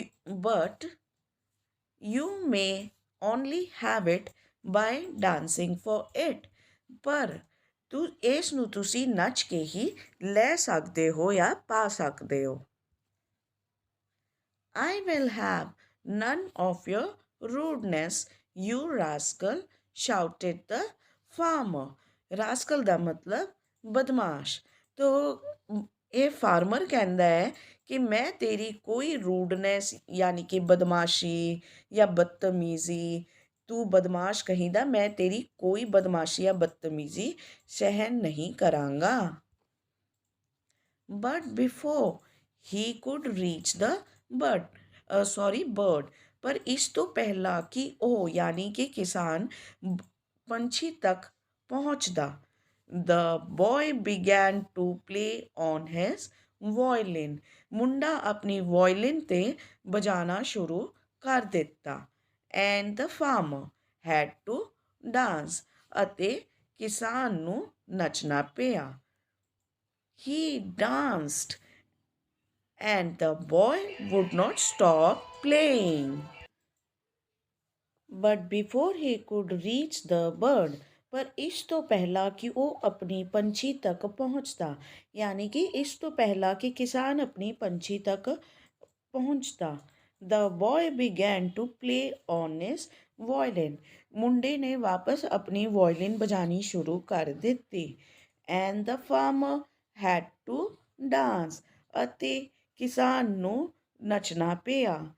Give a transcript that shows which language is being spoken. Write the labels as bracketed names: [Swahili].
[English] But you may only have it by dancing for it, [Punjabi] ਪਰ ਇਸ ਨੂੰ ਤੁਸੀਂ ਨੱਚ ਕੇ ਹੀ ਲੈ ਸਕਦੇ ਹੋ ਜਾਂ ਪਾ ਸਕਦੇ ਹੋ। [English] I will have none of your rudeness, you rascal, shouted the farmer. [Punjabi] ਰਾਸਕਲ ਦਾ ਮਤਲਬ ਬਦਮਾਸ਼। ਤੋ ਇਹ ਫਾਰਮਰ ਕਹਿੰਦਾ ਹੈ ਕਿ ਮੈਂ ਤੇਰੀ ਕੋਈ ਰੂਡਨੈਸ ਯਾਨੀ ਕਿ ਬਦਮਾਸ਼ੀ ਜਾਂ ਬਦਤਮੀਜ਼ੀ, ਤੂੰ ਬਦਮਾਸ਼ ਕਹੀਦਾ, ਮੈਂ ਤੇਰੀ ਕੋਈ ਬਦਮਾਸ਼ੀ ਜਾਂ ਬਦਤਮੀਜ਼ੀ ਸਹਿਣ ਨਹੀਂ ਕਰਾਂਗਾ। [English] But before he could reach the bird, [Punjabi] ਪਰ ਇਸ ਤੋਂ ਪਹਿਲਾਂ ਕਿ ਉਹ ਯਾਨੀ ਕਿ ਕਿਸਾਨ ਪੰਛੀ ਤੱਕ ਪਹੁੰਚਦਾ, [English] the boy began to play on his violin, [Punjabi] ਮੁੰਡਾ ਆਪਣੀ ਵਾਇਲਿਨ 'ਤੇ ਵਜਾਣਾ ਸ਼ੁਰੂ ਕਰ ਦਿੱਤਾ, [English] and the farmer had to dance, [Punjabi] ਅਤੇ ਕਿਸਾਨ ਨੂੰ ਨੱਚਣਾ ਪਿਆ। [English] He danced and the boy would not stop playing. But before he could reach the bird, [Punjabi] ਪਰ ਇਸ ਤੋਂ ਪਹਿਲਾਂ ਕਿ ਉਹ ਆਪਣੀ ਪੰਛੀ ਤੱਕ ਪਹੁੰਚਦਾ, ਯਾਨੀ ਕਿ ਇਸ ਤੋਂ ਪਹਿਲਾਂ ਕਿ ਕਿਸਾਨ ਆਪਣੀ ਪੰਛੀ ਤੱਕ ਪਹੁੰਚਦਾ, [English] the boy began to play on his violin, [Punjabi] ਮੁੰਡੇ ਨੇ ਵਾਪਸ ਆਪਣੀ ਵਾਇਲਿਨ ਵਜਾਣੀ ਸ਼ੁਰੂ ਕਰ ਦਿੱਤੀ, [English] and the farmer had to dance, [Punjabi] ਅਤੇ ਕਿਸਾਨ ਨੂੰ ਨੱਚਣਾ ਪਿਆ।